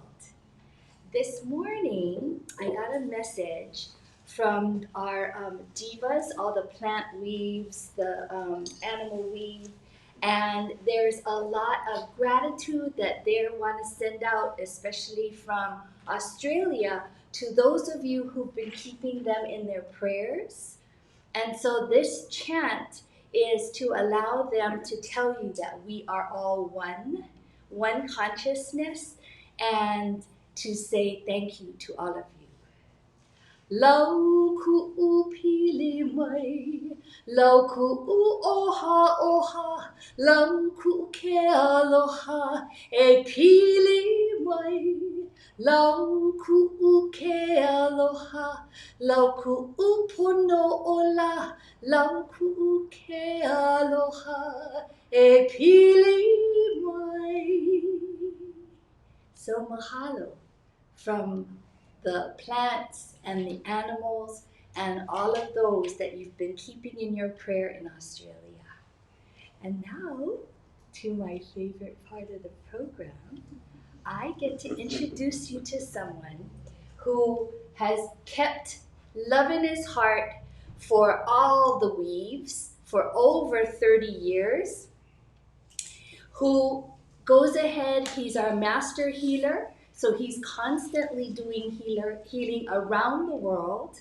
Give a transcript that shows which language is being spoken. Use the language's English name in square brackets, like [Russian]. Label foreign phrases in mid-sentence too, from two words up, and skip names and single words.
[English] This morning, I got a message from our divas, all the plant weaves, the animal weave, and there's a lot of gratitude that they want to send out, especially from Australia, to those of you who've been keeping them in their prayers. And so this chant is to allow them to tell you that we are all one consciousness, and to say thank you to all of you. [Hawaiian] Lau ku'u pili mai, lau ku'u oha oha, lau ku'u ke aloha e pili mai. Lau ku'u ke aloha, lau ku'u pono ola, lau ku'u ke aloha e pili mai. [English] So mahalo from the plants and the animals and all of those that you've been keeping in your prayer in Australia. And now, to my favorite part of the program, I get to introduce you to someone who has kept love in his heart for all the weaves for over 30 years, who goes ahead, he's our master healer, so he's constantly doing healing around the world.